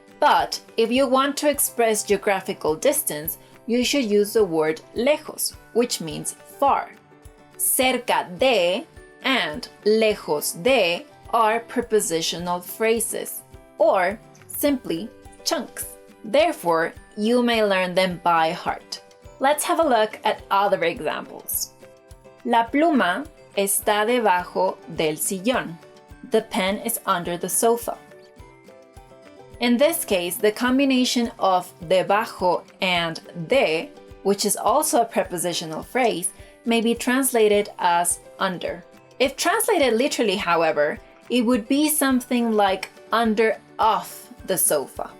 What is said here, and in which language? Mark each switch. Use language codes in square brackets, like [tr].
[en] But if you want to express geographical distance, you should use the word lejos, which means far. Cerca de and lejos de are prepositional phrases, or simply chunks. Therefore, you may learn them by heart. Let's have a look at other examples. [es] La pluma está debajo del sillón. [en] The pen is under the sofa. In this case, the combination of debajo and de, which is also a prepositional phrase, may be translated as under. If translated literally, however, it would be something like under off the sofa.